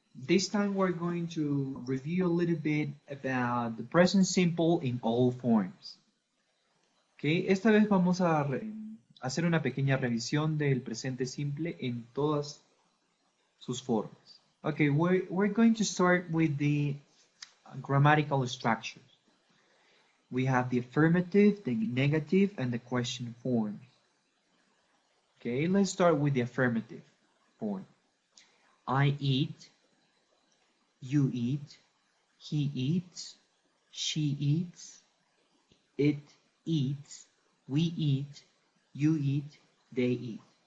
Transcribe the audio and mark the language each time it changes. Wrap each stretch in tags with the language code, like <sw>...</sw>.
<en>This time we're going to review a little bit about the present simple in all forms.</en> <es>Okay, esta vez vamos a hacer una pequeña revisión del presente simple en todas sus formas.</es> <en>Okay, we're going to start with the grammatical structures. We have the affirmative, the negative, and the question forms. Okay, let's start with the affirmative form. I eat, you eat, he eats, she eats, it eats, we eat, you eat, they eat.</en>